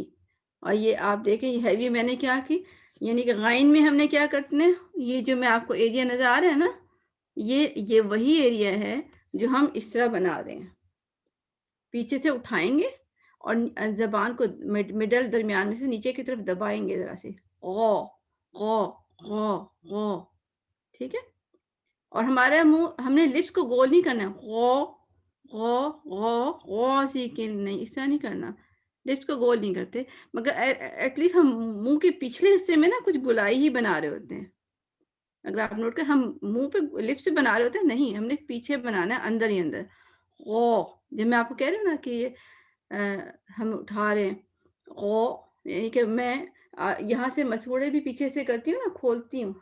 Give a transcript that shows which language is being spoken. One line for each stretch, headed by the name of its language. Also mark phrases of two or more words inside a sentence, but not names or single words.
Urdu: اور یہ آپ دیکھیں یہ ہیوی میں نے کیا کی، یعنی کہ غائن میں ہم نے کیا کرتے ہیں، یہ جو میں آپ کو ایریا نظر آ رہا ہے نا، یہ وہی ایریا ہے جو ہم اس طرح بنا رہے ہیں، پیچھے سے اٹھائیں گے اور زبان کو مڈل درمیان میں سے نیچے کی طرف دبائیں گے ذرا سے، غو غو غو غو. ٹھیک ہے، اور ہمارا منہ، ہم نے لپس کو گول نہیں کرنا، غو غو غو غاسقن نہیں، اس طرح نہیں کرنا، لپس کو گول نہیں کرتے، مگر
English: at least
Urdu: ہم منہ کے پچھلے حصے میں نا کچھ گولائی ہی بنا رہے ہوتے ہیں. اگر آپ نوٹ کریں، ہم منہ پہ لپس سے بنا رہے ہوتے ہیں، نہیں، ہم نے پیچھے بنانا ہے، اندر ہی اندر. غو، جب میں آپ کو کہہ رہی ہوں نا کہ یہ ہم اٹھا رہے ہیں، غو، یعنی کہ میں یہاں سے مسوڑے بھی پیچھے سے کرتی ہوں نا، کھولتی ہوں.